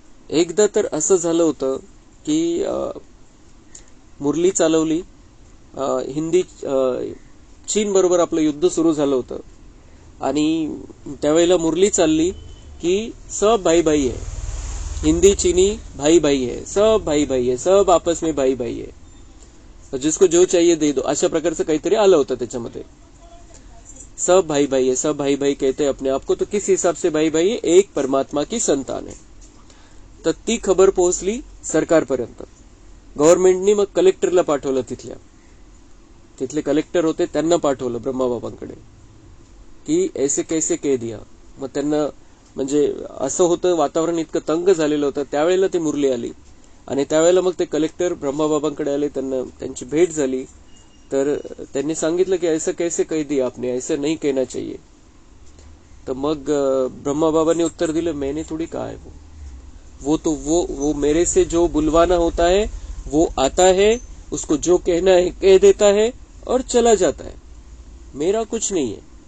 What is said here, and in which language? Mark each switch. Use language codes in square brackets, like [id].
[mr] एकदा तर असं झालं होतं की मुरली चालवली, हिंदी चीन बरोबर आपलं युद्ध सुरू झालं होतं, आणि त्यावेळेला मुरली चालली कि [hi] सब भाई भाई है, हिंदी चीनी भाई भाई है, सब भाई भाई है, सब आपस में भाई भाई है, जिसको जो चाहिए दे दो, [mr] अशा प्रकारचं काहीतरी आलं होतं त्याच्यामध्ये. [hi] सब भाई भाई है, सब भाई भाई कहते हैं अपने आप को, तो किस हिसाब से भाई भाई है? एक परमात्मा की संतान है. [mr] तर ती खबर पोहोचली सरकारपर्यंत. गव्हर्नमेंटनी मग कलेक्टरला पाठवलं. तिथले कलेक्टर होते, त्यांना पाठवलं ब्रह्माबाबांकडे की [hi] ऐसे कैसे कह दिया. [mr] मग त्यांना म्हणजे असं होतं, वातावरण इतकं तंग झालेलं होतं. त्यावेळेला ती मुरली आली आणि त्यावेळेला मग ते कलेक्टर ब्रह्माबाबांकडे आले, त्यांना त्यांची भेट झाली. तर त्यांनी सांगितलं की [hi] ऐसा कैसे कह दिया आपने, ऐसे नहीं कहना चाहिए. [mr] तर मग ब्रह्माबाबांनी उत्तर दिलं, [hi] मैंने थोड़ी कहा है वो मेरे से जो बुलवाना होता है वो आता है, उसको जो कहना है कह देता है और चला जाता है. मेरा कुछ नहीं है.